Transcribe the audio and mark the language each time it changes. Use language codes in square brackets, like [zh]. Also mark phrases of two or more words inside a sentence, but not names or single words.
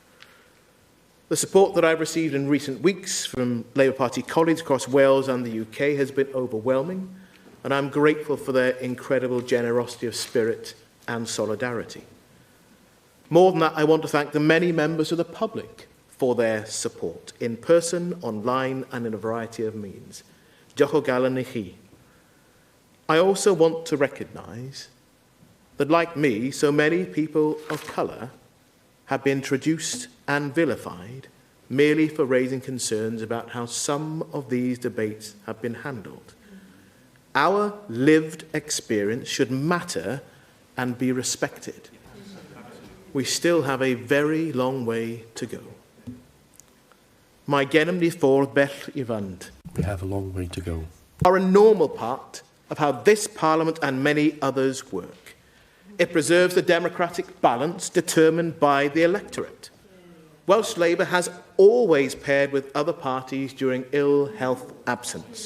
[en] The support that I've received in recent weeks from Labour Party colleagues across Wales and the UK has been overwhelming, and I'm grateful for their incredible generosity of spirit and solidarity. More than that, I want to thank the many members of the public for their support, in person, online, and in a variety of means. [cy] Diolch o galon i chi. [en] I also want to recognise that, like me, so many people of colour have been traduced and vilified merely for raising concerns about how some of these debates have been handled. Our lived experience should matter and be respected. We still have a very long way to go. [cy] Mae gennym ni ffordd bell I fynd. [en] We have a long way to go. Are a normal part of how this Parliament and many others work. It preserves the democratic balance determined by the electorate. Welsh Labour has always paired with other parties during ill health absence.